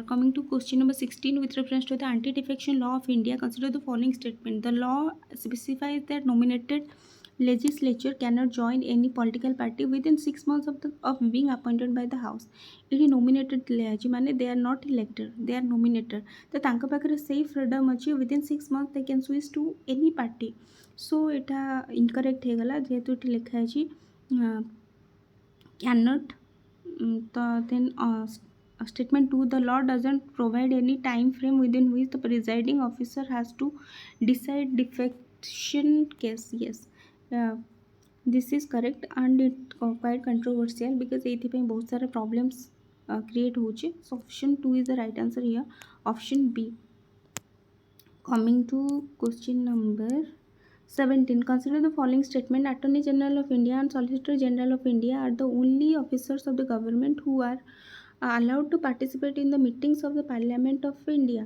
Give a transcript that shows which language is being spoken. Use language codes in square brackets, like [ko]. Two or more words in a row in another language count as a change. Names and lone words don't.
[en] Coming to question number 16, with reference to the anti-defection law of India, consider the following statement. The law specifies that nominated legislature cannot join any political party within 6 months of being appointed by the house. ଏଠି nominated ମାନେ they are not elected, they are nominated. [or] ତ ତାଙ୍କ ପାଖରେ ସେଇ freedom ଅଛି [en] within 6 months they can switch to any party. [or] so ଏଇଟା incorrect ହେଇଗଲା ଯେହେତୁ ଏଠି ଲେଖା ହେଇଛି cannot. [en] ତ then statement 2, the law doesn't provide any time frame within which the presiding officer has to decide defection case. Yes, this is correct and it quite controversial because [or] ଏଇଥିପାଇଁ ବହୁତ ସାରା problems create ହେଉଛି. [en] So option 2 is the right answer here, option B. Coming to question number 17, consider the following statement. Attorney General of India and Solicitor General of India are the only officers of the government who are allowed to participate in the meetings of the Parliament of India.